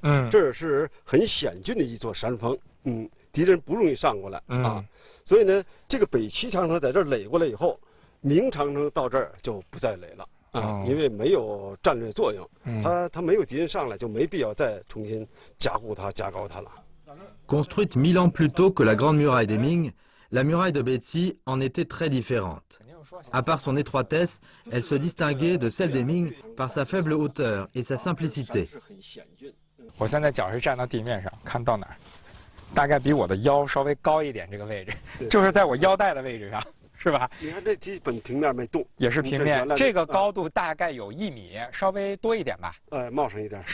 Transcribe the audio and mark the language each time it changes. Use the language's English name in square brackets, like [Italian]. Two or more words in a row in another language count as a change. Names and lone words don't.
[Chinese] 嗯，这是很险峻的一座山峰。嗯，敌人不容易上过来啊。所以呢，这个北齐长城在这儿垒过来以后，明长城到这儿就不再垒了。啊，因为没有战略作用，它没有敌人上来，就没必要再重新加固它、加高它了。 [French] Construite 1000 ans plus tôt que la Grande Muraille des Ming, la muraille de Beitxi en était très différente. À part son étroitesse, elle se distinguait de celle des Ming par sa faible hauteur et sa simplicité. [Chinese] 我现在脚是站到地面上，看到哪儿？大概比我的腰稍微高一点，这个位置，就是在我腰带的位置上。是吧？你看这基本平面没动，也是平面。这个高度大概有1米，稍微多一点吧。冒上一点，